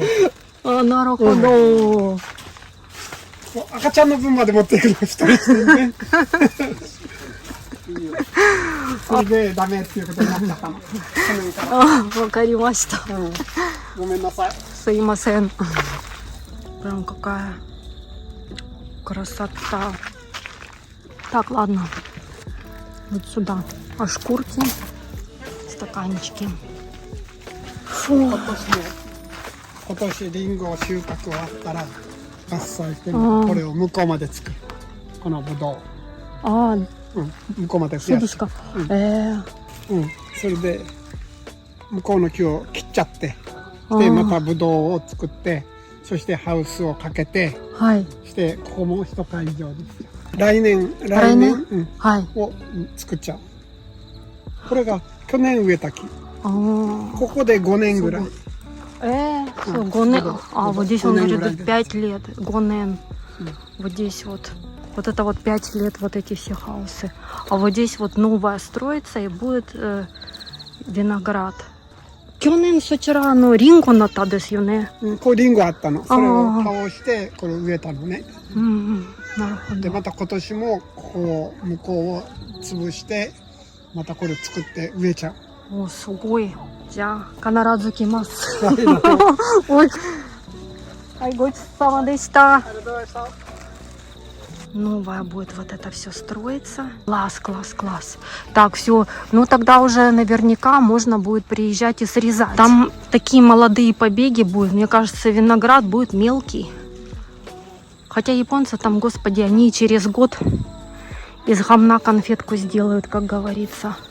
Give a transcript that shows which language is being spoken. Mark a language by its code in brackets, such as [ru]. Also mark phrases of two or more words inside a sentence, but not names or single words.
[ja] う。あ、なるほど。赤ちゃんの分まで持っていくの一人一人ね。それでダメっていうことになっちゃったの。去年か А, わかりました。ら。ごめんなさい。すいません. [ru] Прям какая красота. Так, ладно. Вот сюда. А шкурки, стаканчики. Фу. [ja] 今年リンゴ収穫終わったら伐採してあーこれを向こうまで作る。このぶどう。あ、向こうまで増やす。そうですか。それで向こうの木を切っちゃって、でまたブドウを作って、そしてハウスをかけて、はい。してここも一会場ですよ。来年、はい。を作っちゃう。これが去年植えた木。あーここで5年ぐらい。 [ru] все, 5 年. А, вот здесь он говорит 5 лет, 5 Вот здесь вот. Вот это вот 5 лет, вот эти все хаусы. А вот здесь вот новая строится и будет виноград. [ja] 去年そちらリンゴになったんですよね。こうリンゴあったの。それを倒してこれ植えたのね。なるほど。でまた今年もこう向こうを潰してまたこれ作って植えちゃう。お、すごい。じゃあ必ず来ます。おい。はい、ごちそうさまでした。 [ru] Новая будет вот это все строиться. Класс, класс, класс. Так, все. Ну, тогда уже наверняка можно будет приезжать и срезать. Там такие молодые побеги будут. Мне кажется, виноград будет мелкий. Хотя японцы там, господи, они через год из гамна конфетку сделают, как говорится.